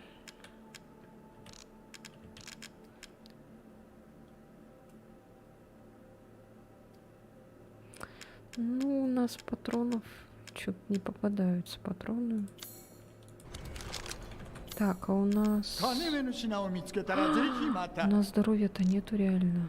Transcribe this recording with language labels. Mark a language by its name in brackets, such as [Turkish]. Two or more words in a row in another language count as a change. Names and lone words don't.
[Russian] Ну, у нас патронов что-то не попадаются патроны. Так, а у нас... [Japanese] 金目の品を見つけたらぜひまた [Russian] У нас здоровья-то нету реально.